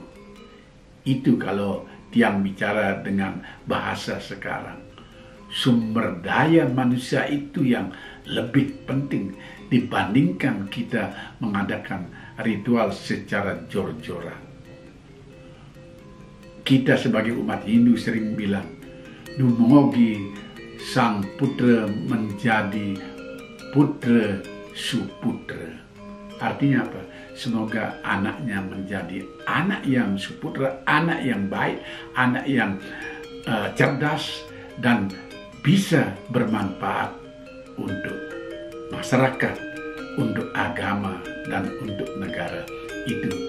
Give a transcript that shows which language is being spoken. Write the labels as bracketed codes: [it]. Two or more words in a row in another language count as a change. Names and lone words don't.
[id] Itu kalau Tiang bicara dengan bahasa sekarang. sumber daya manusia itu yang lebih penting dibandingkan kita mengadakan ritual secara jor-joran. Kita sebagai umat Hindu sering bilang, [ban] Dumogi sang putra [id] menjadi putra suputra. Artinya apa? Semoga anaknya menjadi anak yang suputra, anak yang baik, anak yang cerdas, dan bisa bermanfaat untuk masyarakat, untuk agama, dan untuk negara.